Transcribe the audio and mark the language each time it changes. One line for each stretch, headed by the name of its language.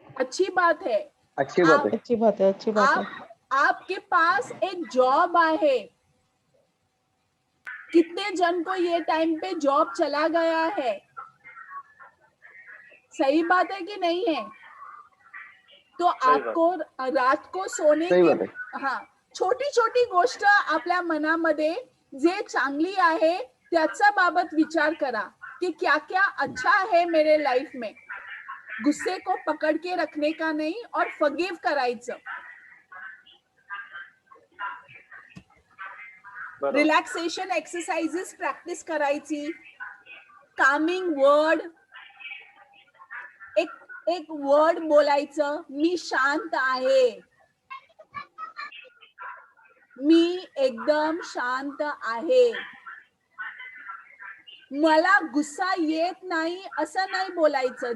Hindi: अच्छी बात है. अच्छी बात है. अच्छी बात है, अच्छी बात है. आपके पास एक जॉब आहे. कितने जन को ये टाइम पे जॉब चला गया है, सही बात है कि नहीं है? तो आपको रात को सोने के, हाँ,
Marathi: छोटी छोटी गोष्ट आपल्या मनामध्ये जे चांगली आहे त्याचा बाबत विचार करा
Hindi: कि क्या क्या अच्छा है मेरे लाइफ में. गुस्से को पकड़ के रखने का नहीं और
Marathi: फॉरगिव करायचं. रिलॅक्सेशन एक्सरसाइजेस प्रॅक्टिस करायची. कामिंग वर्ड, एक वर्ड बोलायचं, मी शांत आहे, मी एकदम शांत आहे, मला गुस्सा येत नाही असं नाही बोलायचं.